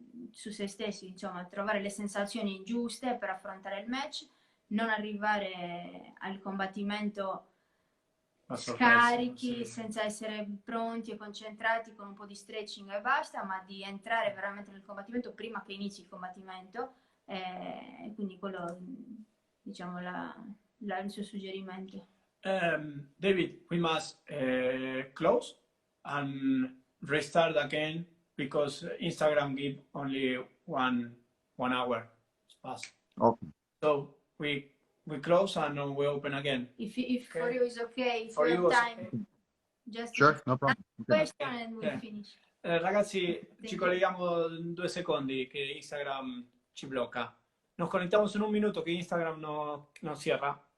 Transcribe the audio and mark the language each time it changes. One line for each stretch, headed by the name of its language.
Italian: su se stessi, insomma, trovare le sensazioni giuste per affrontare il match, non arrivare al combattimento scarichi, senza essere pronti e concentrati con un po' di stretching e basta, ma di entrare veramente nel combattimento prima che inizi il combattimento, e quindi quello, diciamo, il suo suggerimento.
English: David, we must close and restart again because Instagram give only one hour pass. Okay. So we close and we open again. If okay. For you is okay, if for you you have time, okay. Just sure, no problem. Question and we finish.
Italian: Ragazzi, ci colleghiamo in 2 secondi che Instagram ci blocca.
Spanish: Nos conectamos en 1 minuto que Instagram no cierra.